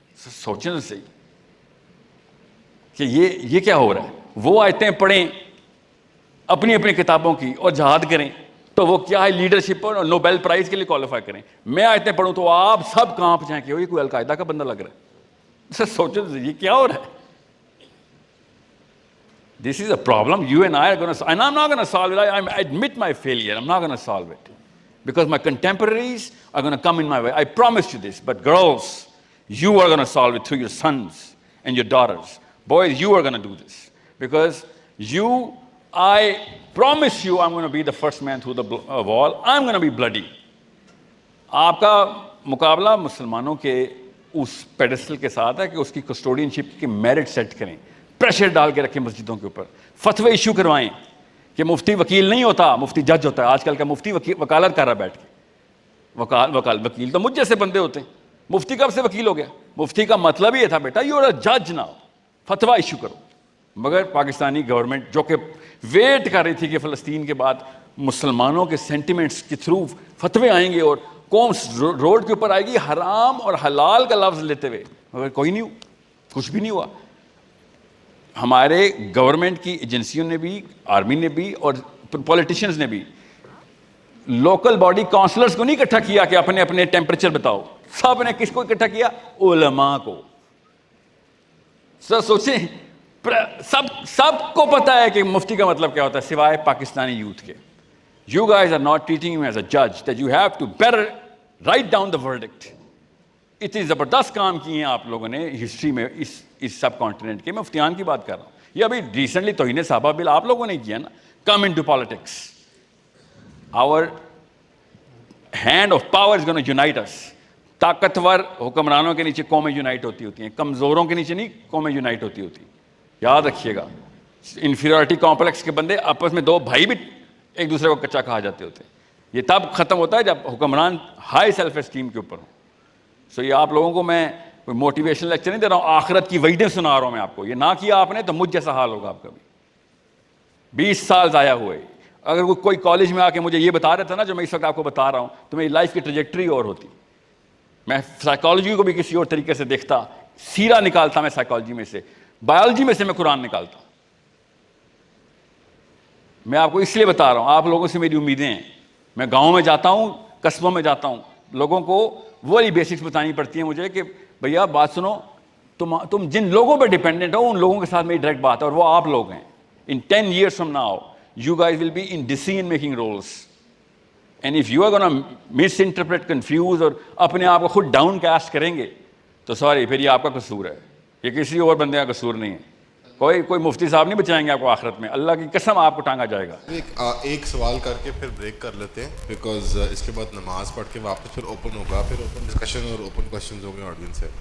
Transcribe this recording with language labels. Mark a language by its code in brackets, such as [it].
[ur] سوچیں تو صحیح کہ یہ کیا ہو رہا ہے. وہ آیتیں پڑھیں اپنی اپنی کتابوں کی اور جہاد کریں تو وہ کیا ہے لیڈرشپ اور نوبیل پرائز کے لیے کوالیفائی کریں. میں آیتیں پڑھوں تو آپ سب کانپ جائیں کہ یہ کوئی القاعدہ کا بندہ لگ رہا ہے. سوچیں تو یہ کیا ہو رہا ہے. [en] This is a problem you and I are going to, and I'm not going to solve it. I admit my failure. I'm not going to solve it because my contemporaries are going to come in my way. I promise you this. But girls, you are going to solve it through your sons and your daughters. Boys, you are going to do this because I promise you, I'm going to be the first man through the wall. I'm going to be bloody. [ur] آپ کا مقابلہ مسلمانوں کے اس pedestal کے ساتھ ہے کہ اس کی کسٹوڈین شپ کی میرٹ سیٹ کریں, پریشر ڈال کے رکھیں مسجدوں کے اوپر, فتوے ایشو کروائیں کہ مفتی وکیل نہیں ہوتا, مفتی جج ہوتا ہے. آج کل کا مفتی وکالت کر رہا بیٹھ کے. وکیل تو مجھ جیسے بندے ہوتے ہیں. مفتی کب سے وکیل ہو گیا؟ مفتی کا مطلب یہ تھا بیٹا [en] you are اے جج now, [ur] فتویٰ ایشو کرو. مگر پاکستانی گورنمنٹ جو کہ ویٹ کر رہی تھی کہ فلسطین کے بعد مسلمانوں کے سینٹیمنٹس کے تھرو فتوے آئیں گے اور قوم روڈ کے اوپر آئے گی حرام اور حلال کا لفظ لیتے ہوئے, مگر کوئی نہیں ہوا, کچھ بھی نہیں ہوا. ہمارے گورنمنٹ کی ایجنسیوں نے بھی, آرمی نے بھی اور پولیٹیشینز نے بھی لوکل باڈی کاؤنسلرز کو نہیں اکٹھا کیا کہ اپنے اپنے ٹیمپریچر بتاؤ. سب نے کس کو اکٹھا کیا؟ علماء کو. سوچیں, سب کو پتا ہے کہ مفتی کا مطلب کیا ہوتا ہے سوائے پاکستانی یوتھ کے. [en] You guys are not treating him as a judge that you have to better write down the verdict. [ur] اتنی زبردست کام کیے ہیں آپ لوگوں نے ہسٹری میں اس سب کانٹیننٹ کے. میں مفتیان کی بات کر رہا ہوں. یہ ابھی ریسنٹلی توہین صحابہ بل آپ لوگوں نے کیا نا. [en] Come into politics. Our hand of power is going to unite us. [ur] طاقتور حکمرانوں کے نیچے قومیں یونائٹ ہوتی ہیں, کمزوروں کے نیچے نہیں قومیں یونائٹ ہوتی. یاد رکھیے گا, انفیریورٹی کمپلیکس کے بندے آپس میں دو بھائی بھی ایک دوسرے کو کچا کہا جاتے ہوتے ہیں. یہ تب ختم ہوتا ہے جب حکمران ہائی سیلف اسٹیم کے اوپر ہوں. سو یہ آپ لوگوں کو میں کوئی موٹیویشن لیکچر نہیں دے رہا ہوں, آخرت کی وعدیں سنا رہا ہوں میں آپ کو. یہ نہ کیا آپ نے تو مجھ جیسا حال ہوگا آپ کا بھی. 20 سال ضائع ہوئے. اگر کوئی کالج میں آ کے مجھے یہ بتا رہا تھا نا جو میں اس وقت آپ کو بتا رہا ہوں, تو میری لائف کی ٹریجیکٹری اور ہوتی. میں سائیکالوجی کو بھی کسی اور طریقے سے دیکھتا, سیرا نکالتا میں سائیکالوجی میں سے, بایولوجی میں سے میں قرآن نکالتا. میں آپ کو اس لیے بتا رہا ہوں, آپ لوگوں سے میری امیدیں ہیں. میں گاؤں میں جاتا ہوں, قصبوں میں جاتا ہوں, لوگوں کو وہی بیسکس بتانی پڑتی ہیں مجھے کہ بھیا بات سنو, تم جن لوگوں پہ ڈیپینڈنٹ ہو ان لوگوں کے ساتھ میری ڈائریکٹ بات ہے, اور وہ آپ لوگ ہیں. [en] In 10 years from now, you guys will be in decision-making roles. And if you are going to misinterpret, confuse [ur] اور اپنے آپ کو خود ڈاؤن کاسٹ کریں گے تو سوری, پھر یہ آپ کا قصور ہے, یہ کسی اور بندے کا قصور نہیں ہے. کوئی مفتی صاحب نہیں بچائیں گے آپ کو آخرت میں, اللہ کی قسم آپ کو ٹانگا جائے گا. ایک سوال کر کے پھر بریک کر لیتے ہیں, بیکاز اس کے بعد نماز پڑھ کے واپس پھر اوپن ہوگا, پھر اوپن ڈسکشن اور اوپن کوشچنز ہوں گے آڈینس سے.